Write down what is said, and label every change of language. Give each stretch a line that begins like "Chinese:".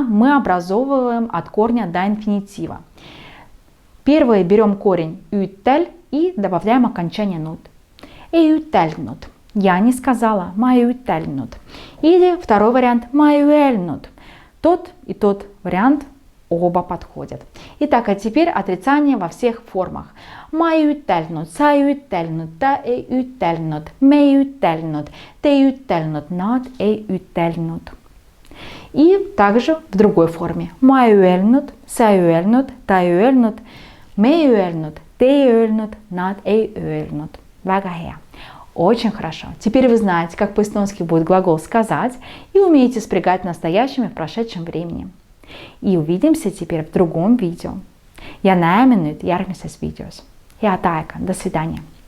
Russian: Мы образовываем от корня до инфинитива. Первое берем корень ütel и добавляем окончание nud.
Estonian: Ei ütelnud.
Russian: Я не сказала,
Estonian: ma ei ütelnud.
Russian: Или второй вариант,
Estonian: ma ei öelnud.
Russian: Тот и тот вариант оба подходят. Итак, а теперь отрицание во всех формах.
Estonian: Ma ei ütelnud, sa ei ütelnud, ta ei ütelnud, me ei ütelnud, te ei ütelnud, nad ei ütelnud.
Russian: И также в другой форме.
Estonian: Ma ei öelnud, sa ei öelnud, ta ei öelnud, me ei öelnud, te ei öelnud, nad ei öelnud. Väga hea.
Russian: Очень хорошо. Теперь вы знаете, как по-эстонски будет глагол сказать и умеете спрягать в настоящем и в прошедшем времени. И увидимся теперь в другом видео.
Estonian: Ja näeme nüüd järgmises videos. Head aega,
Russian: до свидания!